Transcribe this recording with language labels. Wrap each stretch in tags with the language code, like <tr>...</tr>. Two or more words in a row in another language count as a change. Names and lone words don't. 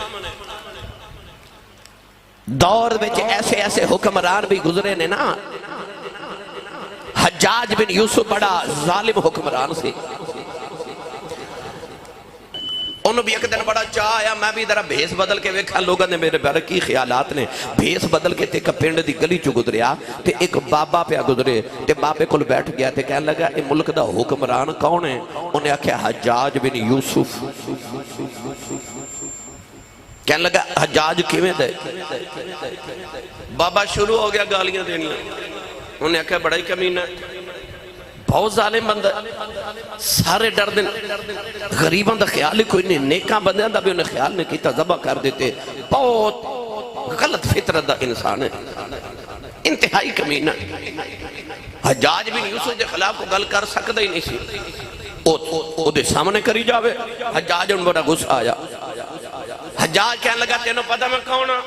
<pa>دور وچ ایسے ایسے حکمران بھی گزرے نے نا، حجاج بن یوسف بڑا ظالم حکمران سے، انہوں بھی ایک دن بڑا چاہ آیا میں بھی ذرا بھیس بدل کے ویکھا، لوگوں نے میرے بارے کی خیالات نے، بھیس بدل کے تے ایک پنڈ دی گلی چو گزریا تے ایک بابا پہ گزرے تے بابے کول بیٹھ گیا تے کہنے لگا اے ملک دا حکمران کون ہے؟ انہیں آکھیا حجاج بن یوسف۔ کہنے لگا حجاج کیویں دے؟ بابا شروع ہو گیا گالیاں دینی، انہیں آکھیا بڑا ہی کمینہ بہت ظالم بندہ، سارے ڈر دن، غریباں دا خیال ہی کوئی نہیں، نیکاں بندیاں دا بھی انہیں خیال نہیں کیتا، ذبح کر دیتے، بہت غلط فطرت دا انسان ہے، انتہائی کمینہ۔ حجاج بن یوسف دے خلاف کو گل کر سکتا ہی نہیں سی، او دے سامنے کری جاوے۔ حجاج ان بڑا غصہ آیا، حجاج کہنے لگا تینوں پتہ میں کون ہاں؟</pa>